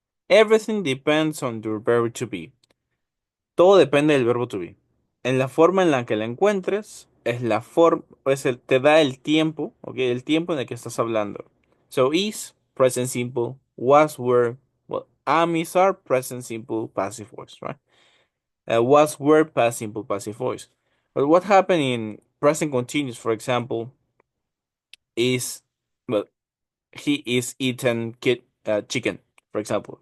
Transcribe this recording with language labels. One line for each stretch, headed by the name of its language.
English: Everything depends on your verb to be.
Spanish: Todo depende del verbo to be. En la forma en la que la encuentres, es la forma, te da el tiempo, ¿ok? El tiempo en el que estás hablando.
English: So is, present simple, was, were, well, am, is, are, present simple, passive voice, right? Was, were, past simple, passive voice. But what happened in present continuous, for example, is, well, he is eating chicken, for example.